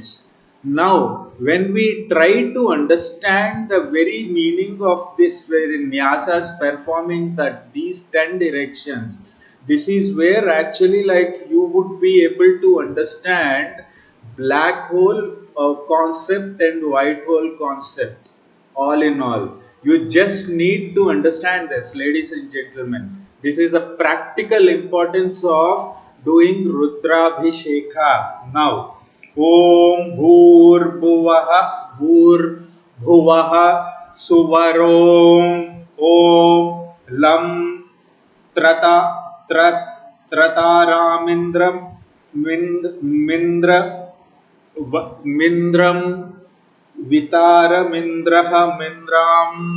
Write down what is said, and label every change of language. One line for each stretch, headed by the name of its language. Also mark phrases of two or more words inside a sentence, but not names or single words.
English: Now, when we try to understand the very meaning of this very nyasas performing these 10 directions, this is where actually you would be able to understand black hole concept and white hole concept. All in all, you just need to understand this, ladies and gentlemen. This is the practical importance of doing Rudrabhisheka. Now,
Sanskrit: Om Bhur Bhuvah Bhur Bhuvah Suvarom Om Lam Trata Trat Trataramindram Mindra Mindram Vitaramindrah Mindram